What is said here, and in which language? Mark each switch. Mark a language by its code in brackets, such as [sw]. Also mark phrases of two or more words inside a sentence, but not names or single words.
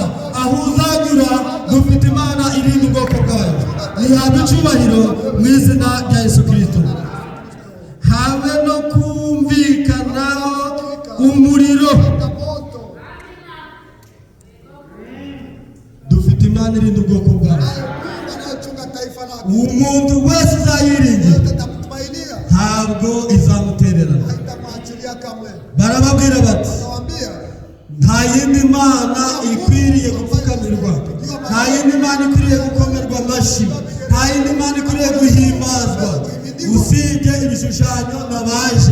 [rw] Aho uzanyura dufite Imana irinda ubwoko bwayo, ntihabwa icubahiro mu izina rya Yesu Kristo. Habe no kumvikanaho umuriro, moto. dufite Imana irinda ubwoko bwayo. [sw] Mungu anayechunga taifa lake. [rw] Umuntu wese uzayiringira [sw] Yote tamtumainia, [rw] ntabwo izamutererana. [sw] haitamwachilia kamwe. [rw] Barababwira bati [sw] Nawaambia [rw] nta yindi Mana ikwiriye gupfukamirwa, nta yindi Mana ikwiriye gukomerwa amashyi, nta yindi Mana ikwiriye guhimbazwa usibye ibishushanyo nabaje.